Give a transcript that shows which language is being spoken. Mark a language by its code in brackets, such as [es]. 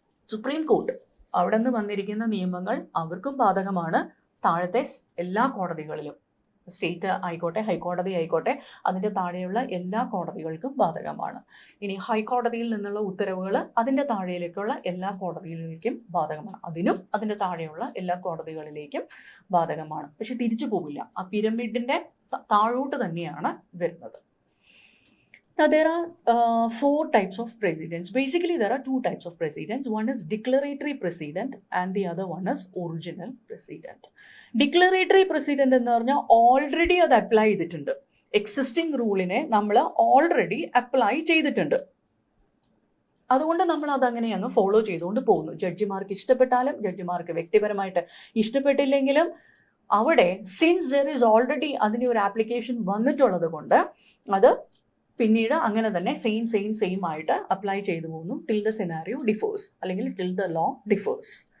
[ml] Supreme court അവിടെ നിന്ന് വന്നിരിക്കുന്ന നിയമങ്ങൾ അവർക്കും ബാധകമാണ്, താഴത്തെ എല്ലാ കോടതികളിലും, സ്റ്റേറ്റ് ആയിക്കോട്ടെ ഹൈക്കോടതി ആയിക്കോട്ടെ അതിൻ്റെ താഴെയുള്ള എല്ലാ കോടതികൾക്കും ബാധകമാണ്. ഇനി ഹൈക്കോടതിയിൽ നിന്നുള്ള ഉത്തരവുകൾ അതിൻ്റെ താഴേക്കുള്ള എല്ലാ കോടതികളിലേക്കും ബാധകമാണ്, അതിനും അതിൻ്റെ താഴെയുള്ള എല്ലാ കോടതികളിലേക്കും ബാധകമാണ്. പക്ഷെ തിരിച്ചു പോകില്ല, ആ പിരമിഡിൻ്റെ താഴോട്ട് തന്നെയാണ് വരുന്നത്. [en] Now there are 4 types of precedents. Basically there are 2 types of precedents. One is declaratory precedent and the other one is original precedent. [ml] Declaratory precedent എന്ന് പറഞ്ഞാൽ ഓൾറെഡി അത് അപ്ലൈ ചെയ്തിട്ടുണ്ട്, എക്സിസ്റ്റിംഗ് റൂളിനെ നമ്മൾ ഓൾറെഡി അപ്ലൈ ചെയ്തിട്ടുണ്ട്, അതുകൊണ്ട് നമ്മൾ അതങ്ങനെ അങ്ങ് ഫോളോ ചെയ്തുകൊണ്ട് പോകുന്നു. ജഡ്ജിമാർക്ക് ഇഷ്ടപ്പെട്ടാലും ജഡ്ജിമാർക്ക് വ്യക്തിപരമായിട്ട് ഇഷ്ടപ്പെട്ടില്ലെങ്കിലും അവിടെ [en] since there is already [ml] അതിന് ഒരു ആപ്ലിക്കേഷൻ വന്നിട്ടുള്ളത് കൊണ്ട് അത് പിന്നീട് അങ്ങനെ തന്നെ സെയിം ആയിട്ട് അപ്ലൈ ചെയ്തു പോകുന്നു [en] till the scenario differs [ml] അല്ലെങ്കിൽ [en] Till the law differs.